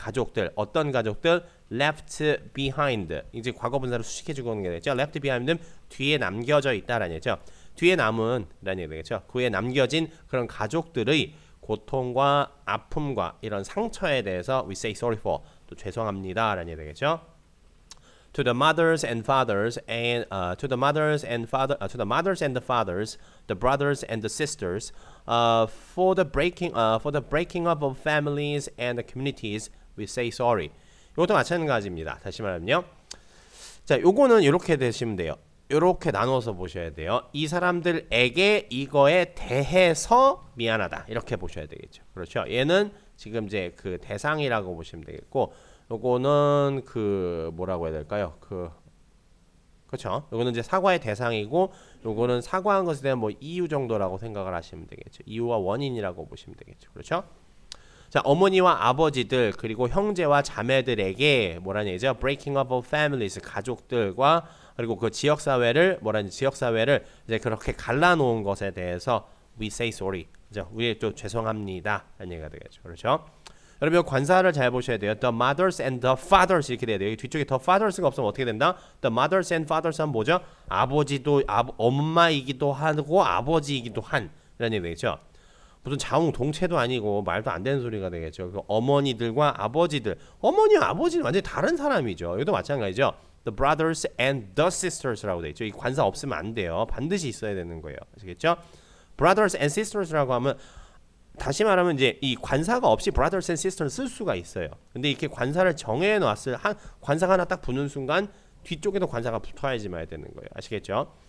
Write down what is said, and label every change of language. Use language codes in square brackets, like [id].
[ko] 가족들 어떤 가족들 [en] left behind [ko] 이제 과거 분사를 수식해 주고 오는 게 되죠. left behind는 뒤에 남겨져 있다라는 얘기죠. 뒤에 남은라는 얘기 되겠죠. 그에 남겨진 그런 가족들의 고통과 아픔과 이런 상처에 대해서 [en] we say sorry for [ko] 또 죄송합니다라는 얘기 되겠죠. [en] To the mothers and fathers and to the mothers and the fathers, the brothers and the sisters, for the breaking up of families and the communities, we say sorry. [ko] 이것도 마찬가지입니다. 다시 말하면요. 자, 요거는 이렇게 되시면 돼요. 이렇게 나눠서 보셔야 돼요. 이 사람들에게 이거에 대해서 미안하다 이렇게 보셔야 되겠죠. 그렇죠? 얘는 지금 이제 그 대상이라고 보시면 되겠고. 요거는 그 뭐라고 해야 될까요? 그렇죠. 요거는 이제 사과의 대상이고 요거는 사과한 것에 대한 뭐 이유 정도라고 생각을 하시면 되겠죠. 이유와 원인이라고 보시면 되겠죠. 그렇죠? 자, 어머니와 아버지들 그리고 형제와 자매들에게 뭐라는 얘기죠? [en] Breaking up of families [ko] 가족들과 그리고 그 지역 사회를 이제 그렇게 갈라놓은 것에 대해서 [en] we say sorry. [ko] 그죠? 우리 또 죄송합니다. 라는 얘기가 되겠죠. 그렇죠? 여러분 관사를 잘 보셔야 돼요. [en] The mothers and the fathers [ko] 이렇게 돼야 돼요. 뒤쪽에 [en] the fathers [ko] 가 없으면 어떻게 된다? [en] The mothers and fathers [ko] 하면 뭐죠? 아버지도 엄마이기도 하고 아버지이기도 한 이런 얘기 되겠죠. 무슨 자웅동체도 아니고 말도 안 되는 소리가 되겠죠. 그 어머니들과 아버지들, 어머니와 아버지는 완전히 다른 사람이죠. 여기도 마찬가지죠. [en] The brothers and the sisters라고 돼 있죠. [ko] 이 관사 없으면 안 돼요. 반드시 있어야 되는 거예요. 아시겠죠? [en] Brothers and sisters [ko] 라고 하면 다시 말하면 이제 이 관사가 없이 [en] brothers and sisters [ko] 쓸 수가 있어요. 근데 이렇게 관사를 정해 놨을 관사가 하나 딱 붙는 순간 뒤쪽에도 관사가 붙어야지만 되는 거예요. 아시겠죠?